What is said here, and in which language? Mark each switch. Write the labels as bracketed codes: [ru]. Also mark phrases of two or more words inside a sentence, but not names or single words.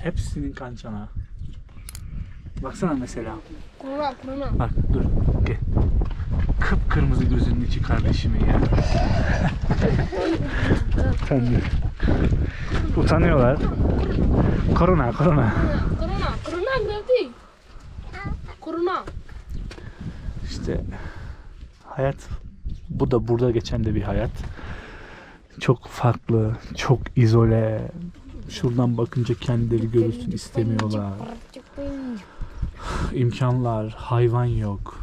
[tr] Hepsinin kan çanağı. Baksana mesela. [fa] كورونا [tr] Bak dur. Gel. Kıpkırmızı gözünün içi kardeşimin ya. Utanıyorlar. Korona. [fa] كورونا گرفتی کرونا [tr] İşte hayat, bu da burada geçen de bir hayat. Çok farklı, çok izole. Şuradan bakınca kendileri görürsün istemiyorlar. İmkanlar, hayvan yok.